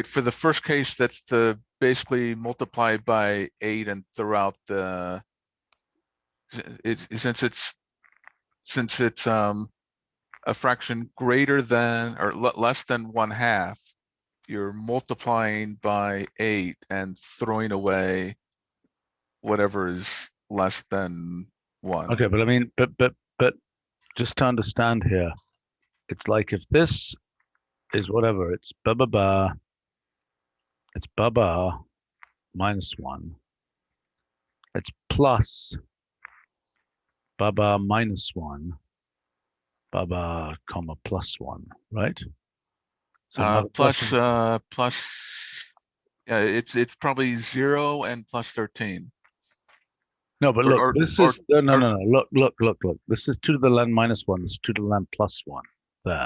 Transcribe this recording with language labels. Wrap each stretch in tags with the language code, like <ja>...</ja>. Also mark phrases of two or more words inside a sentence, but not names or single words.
<en>For the first case, that's the basically multiplied by 8 and throughout the since it's a fraction greater than or less than 1/2, you're multiplying by 8 and throwing away whatever is less than 1. Okay, but I mean, but just to understand here, it's like if this is whatever, it's ba ba ba, it's ba ba minus 1, it's plus ba ba minus 1, ba ba comma plus 1, right? So now the question, Yeah, it's probably 0 and plus 13. no, but Or look, or this or, is, no, no, or no, no, look. This is 2 to the land minus 1, this is 2 to the land plus 1, there.</en>